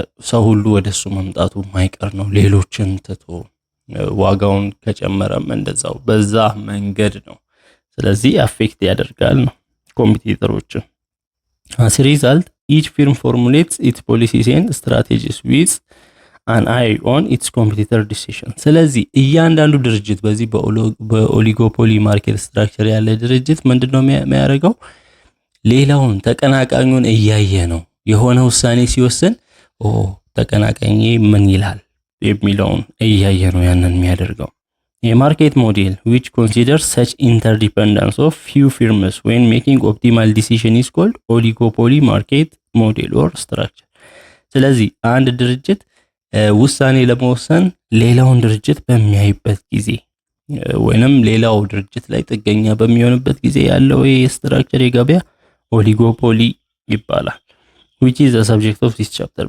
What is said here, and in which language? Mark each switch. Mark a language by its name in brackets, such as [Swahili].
[Amharic] ሰው ሁሉ ወደሱ መምጣቱ የማይቀር ነው። ሌሎችን ትቶ ዋጋውን ከጨመረም እንደዛው በዛ መንገድ ነው። ስለዚህ አፌክት ያደርጋል ነው ኮምፒቲተሮችን። [English] as a result each firm formulates its policies and strategies with an eye on its competitor decision. [Amharic] ስለዚህ እያንዳንዱ ድርጅት በዚህ በኦሊጎፖሊ ማርኬት ስትራክቸር ያለ ድርጅት ምንድነው የሚያደርገው? ሌላውን ተቀናቃኙን እያየ ነው የሆነ ውሳኔ ሲወስን ተቀናቃኝ ምን ይላል የሚለውን እያየ ነው ያንን የሚያደርገው። የማርኬት ሞዴል [English] which considers such interdependence of few firms when making optimal decision is called oligopoly market model or structure. [Amharic] ስለዚህ አንድ ድርጅት ውሳኔ ለመወሰን ሌላውን ድርጅት በሚያይበት ጊዜ ወይንም ሌላው ድርጅት ላይ ጥገኛ በሚሆንበት ጊዜ ያለው የስትራክቸር የገበያ ኦሊጎፖሊ ይባላል። [English] which is the subject of this chapter.